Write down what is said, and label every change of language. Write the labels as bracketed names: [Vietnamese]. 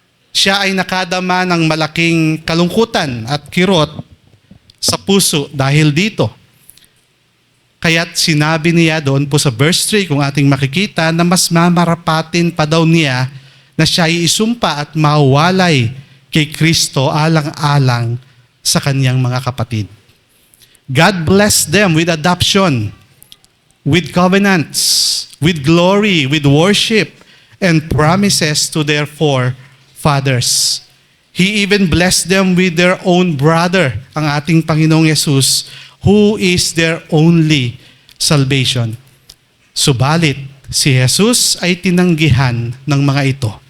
[Filipino] Siya ay nakadama ng malaking kalungkutan at kirot sa puso dahil dito. Kaya't sinabi niya doon po sa verse 3, kung ating makikita, na mas mamarapatin pa daw niya na siya ay isumpa at mawalay kay Kristo alang-alang sa kanyang mga kapatid. [English] God blessed them with adoption, with covenants, with glory, with worship, and promises to their forefathers. He even blessed them with their own brother, [Filipino] ang ating Panginoong Yesus, [English] who is their only salvation. [Filipino] Subalit, si Jesus ay tinanggihan ng mga ito.